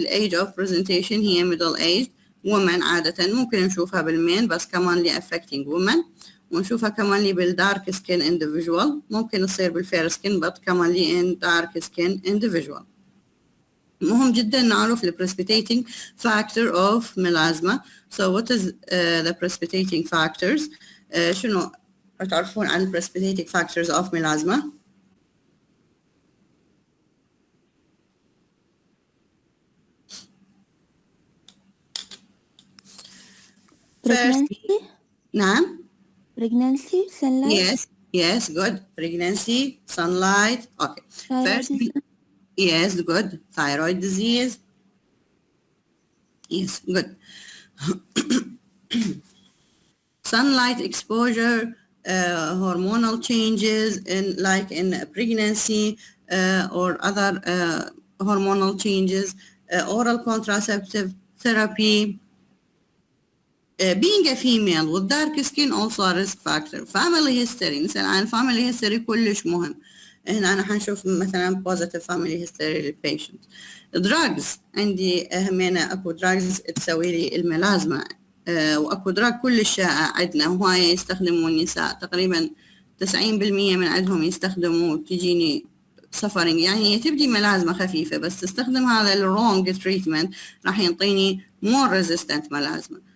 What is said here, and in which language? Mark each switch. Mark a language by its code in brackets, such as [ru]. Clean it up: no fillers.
[ar] age of presentation هي [en] middle aged woman، [ar] عادة ممكن نشوفها بالمين بس كمان لي affecting women، ونشوفها كمان لي بالدارك سكين individual، ممكن تصير بالفير سكين بس كمان لي [en] in dark skin individual. [ar] مهم جدا نعرف ال [en] precipitating factor of melasma. So what is the precipitating factors؟ [ar] شنو تعرفون عن [en] precipitating factors of melasma؟ Pregnancy. [ar] نعم. [en] Pregnancy, sunlight. Yes, good. Pregnancy, sunlight. Okay. First, yes, good. Thyroid disease. Yes, good. Sunlight exposure, hormonal changes in pregnancy or other hormonal changes, oral contraceptive therapy. Being a female with dark skin also a risk factor. [ar] Family history، نسأل عن family history كلش مهم. هنا أنا حنشوف مثلا positive family history للبيشنت. drugs عندي همينة أكو drugs تسوي لي الملازمة، وأكو drug كلش شائع عندنا وهاي يستخدموا النساء تقريبا 90% من عندهم يستخدموا، تجيني suffering يعني هي تبدي ملازمة خفيفة بس تستخدم هذا الwrong treatment راح ينطيني [en] more resistant [ar] ملازمة.